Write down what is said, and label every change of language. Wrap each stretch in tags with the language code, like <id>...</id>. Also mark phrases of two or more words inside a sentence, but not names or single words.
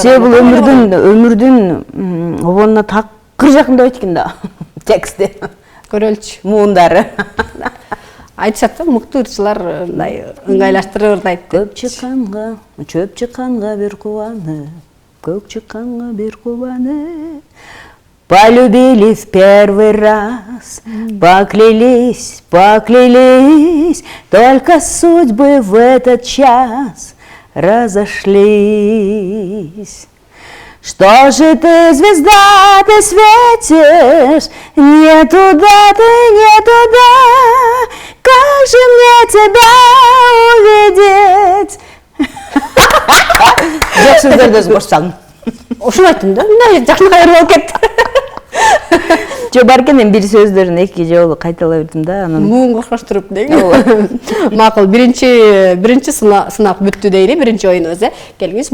<ky>Себеби бул өмүрдүн обонуна такыр жакындап экен да. Тексти. Көрөлчү. Муундары. Айтышат да, мыктуу ырчылар мындай ыңгайлаштырып ырдайт. Көп чыкканга, чөп чыкканга бир кубаны, көк чыкканга бир кубаны.</ky> <ru>Полюбили в первый раз, поклялись, только судьбы в этот час разошлись. Что же ты, звезда, ты светишь, не туда ты, не туда, как же мне тебя увидеть?</ru> <ky>Жок сөздөрдө баштадым. Ошону айттым да, мындай жакын кайыр болуп кетти. Жо бар экен, бир сөздөрүн эки жолу кайталай бердим да, анан Муунга окшоштуруп деген. Макул, биринчи сынак бүттү дейли, биринчи оюнубуз, келиңиз.</ky>